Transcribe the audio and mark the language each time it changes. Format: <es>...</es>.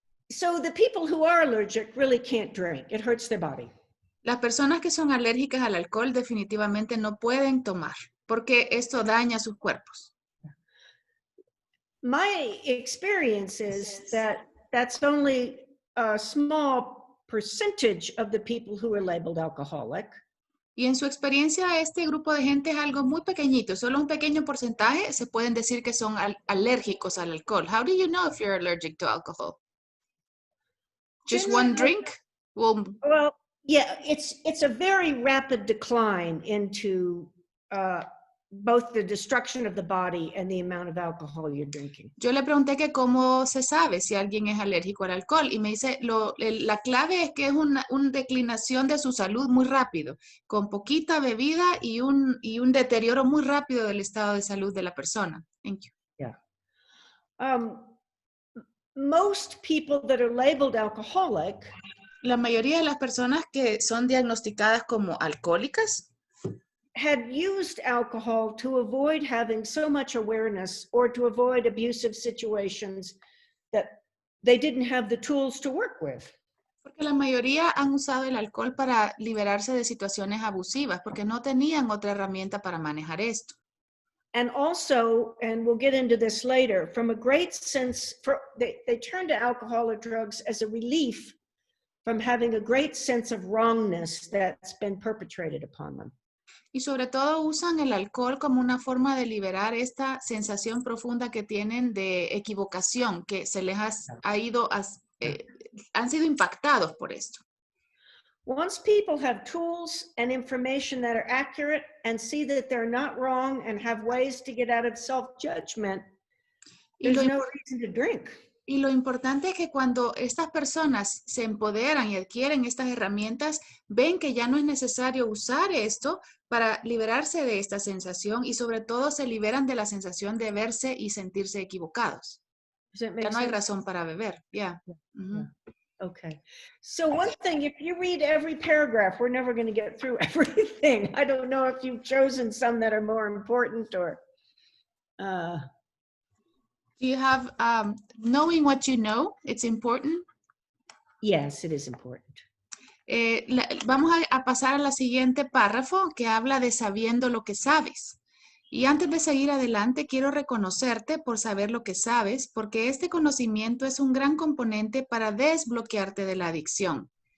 <en>So the people who are allergic really can't drink. It hurts their body.</en> <es>Las personas que son alérgicas al alcohol definitivamente no pueden tomar, porque esto daña sus cuerpos.</es> <en>My experience is that that's only a small percentage of the people who are labeled alcoholic.</en> <es>Y en su experiencia, este grupo de gente es algo muy pequeñito, solo un pequeño porcentaje se pueden decir que son alérgicos al alcohol.</es> <en>How do you know if you're allergic to alcohol? Just one drink? Well, yeah, it's a very rapid decline into both the destruction of the body and the amount of alcohol you're drinking.</en> <es>Yo le pregunté que cómo se sabe si alguien es alérgico al alcohol y me dice, la clave es que es una declinación de su salud muy rápido, con poquita bebida y un deterioro muy rápido del estado de salud de la persona.</es> <en>Thank you. Yeah. Most people that are labeled alcoholic,</en> <es>la mayoría de las personas que son diagnosticadas como alcohólicas</es> <en>had used alcohol to avoid having so much awareness or to avoid abusive situations that they didn't have the tools to work with.</en> <es>Porque la mayoría han usado el alcohol para liberarse de situaciones abusivas, porque no tenían otra herramienta para manejar esto.</es> <en>And also, and we'll get into this later, from a great sense, they turn to alcohol or drugs as a relief from having a great sense of wrongness that's been perpetrated upon them.</en> <es>Y sobre todo usan el alcohol como una forma de liberar esta sensación profunda que tienen de equivocación, que se les ha ido, han sido impactados por esto.</es> <en>Once people have tools and information that are accurate and see that they're not wrong and have ways to get out of self-judgment, there's no reason to drink.</en> <es>Y lo importante es que cuando estas personas se empoderan y adquieren estas herramientas, ven que ya no es necesario usar esto para liberarse de esta sensación y sobre todo se liberan de la sensación de verse y sentirse equivocados. Ya no hay razón para beber.</es> <en>Yeah. Mm-hmm. Okay. So one thing, if you read every paragraph, we're never going to get through everything. I don't know if you've chosen some that are more important or... Do you have, knowing what you know, it's important? Yes, it is important.</en> <es>Vamos a pasar a la siguiente párrafo que habla de sabiendo lo que sabes. Y antes de seguir adelante, quiero reconocerte por saber lo que sabes, porque este conocimiento es un gran componente para desbloquearte de la adicción.</es>